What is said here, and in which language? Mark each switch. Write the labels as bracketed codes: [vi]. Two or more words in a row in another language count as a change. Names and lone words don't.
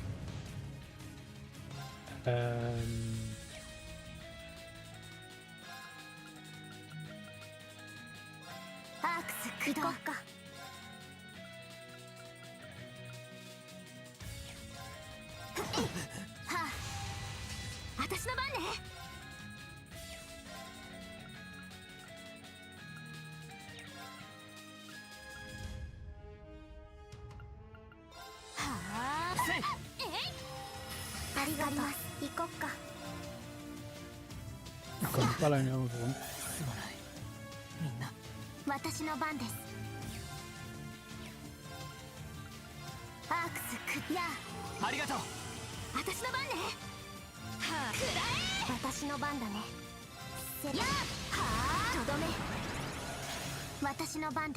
[ja] アークス駆動かはあ私の番ねはあせいありがとう行こっか [de] Komm, baller ihn irgendwo rum. [ja] すまないみんな私の番ですアークスクやありがとう私の番ねはあくらえ私の番だねせやはあとどめ私の番です